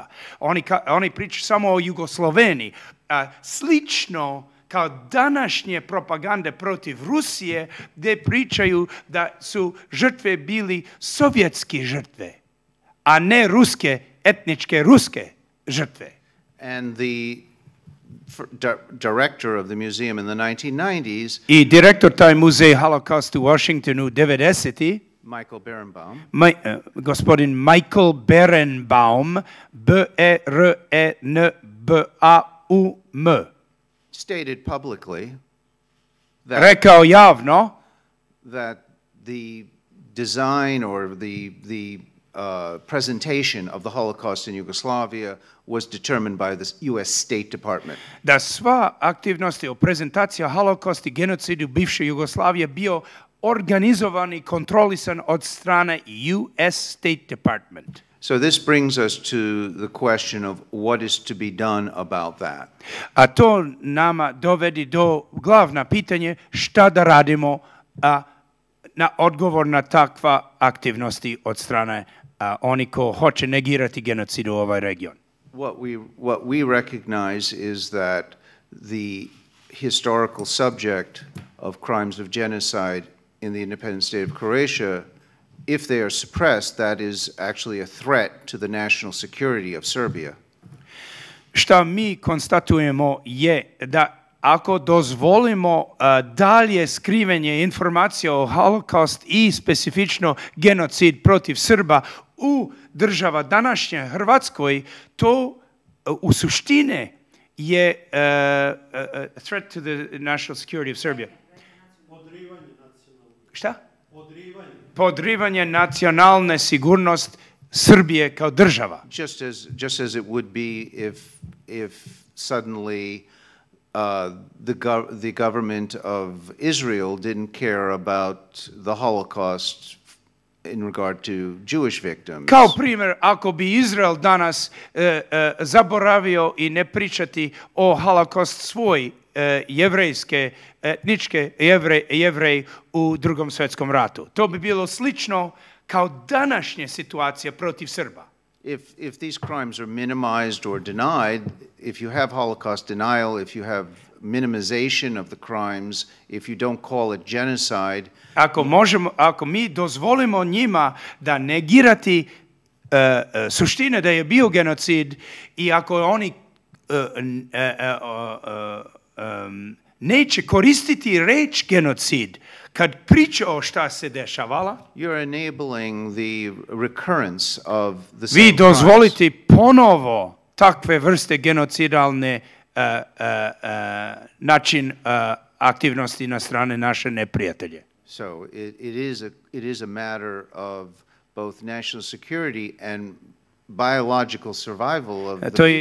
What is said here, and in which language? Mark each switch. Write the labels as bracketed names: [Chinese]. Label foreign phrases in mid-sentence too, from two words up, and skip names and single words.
[Serbian] Oni pričaju samo o Jugosloveni. Slično kao današnje propagande protiv Rusije, gdje pričaju da su žrtve bili sovjetski žrtve, a ne ruske, etničke ruske žrtve. [English] And the director of the museum in the 1990s, [Serbian] I direktor taj muzej Holocaust u Washingtonu 90. Michael Berenbaum, gospodin Michael Berenbaum, B-E-R-E-N-B-A-U-M, [English] stated publicly [Serbian] rekao javno [English] that the design or the presentation of the Holocaust in Yugoslavia was determined by the U.S. State Department. [Serbian] Da sva aktivnosti o prezentaciji Holokausta i genocidu bivše Jugoslavije bio organizovan i kontrolisan od strane U.S. State Department. [English] So this brings us to the question of what is to be done about that. [Serbian] A to nama dovedi do glavna pitanje šta da radimo na odgovor na takva aktivnosti od strane oni ko hoće negirati genocid u ovaj region. [English] What we recognize is that the historical subject of crimes of genocide in the independent state of Croatia, if they are suppressed, that is actually a threat to the national security of Serbia. [Serbian] što mi konstatujemo je da ako dozvolimo dalje skrivenje informacija o holokaust i specifično genocid protiv Srba u država današnje Hrvatskoj, to u suštine je [English] a threat to the national security of Serbia. [Serbian] Šta? Podrivanje nacionalne sigurnost Srbije kao država. [English] Just as it would be if suddenly the government of Israel didn't care about the Holocaust in regard to Jewish victims. [Serbian] Kao primjer, ako bi Izrael danas zaboravio i ne pričati o holokaust svoj jevrejske, etničke jevrej u Drugom svjetskom ratu. To bi bilo slično kao današnja situacija protiv Srba. [English] If these crimes are minimized or denied, if you have Holocaust denial, if you have minimization of the crimes, if you don't call it genocide, [Serbian] ako mi dozvolimo njima da negirati suštine da je bio genocid i ako oni neće koristiti reč genocid kad priča o šta se dešavala, [English] you're enabling the recurrence of the same [Serbian] vi [English] crimes. [Serbian] dozvolite ponovo takve vrste genocidalne način aktivnosti na strane naše neprijatelje. [English] So it is a matter of both national security and biological survival of the people.